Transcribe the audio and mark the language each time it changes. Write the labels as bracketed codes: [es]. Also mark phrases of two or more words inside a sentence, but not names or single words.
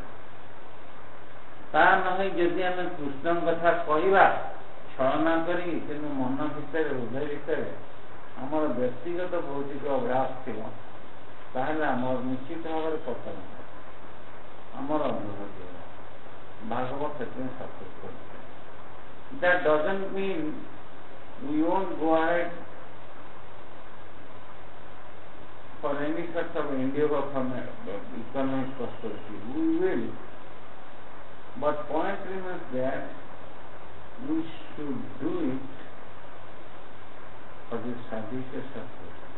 [or] ତା ନହେଇ ଯଦି ଆମେ କୃଷ୍ଣଙ୍କ କଥା କହିବା ଛଳନା କରି, କିନ୍ତୁ ମନ ଭିତରେ ହୃଦୟ ଭିତରେ ଆମର ବ୍ୟକ୍ତିଗତ ଭୌତିକ ଅଭ୍ୟାସ ଥିବ, ତାହେଲେ ଆମର ନିଶ୍ଚିତ ଭାବରେ ପତନ ହେବ, ଆମର ଅନୁଭୂତି ହେବ। ଭାଗବତ ସେଥିପାଇଁ ସପୋର୍ଟ କରୁଛି। [en] That doesn't mean we won't go ahead for any sort of endeavor from economic prosperity. We will. But point remains that we should do it for the service of Krishna.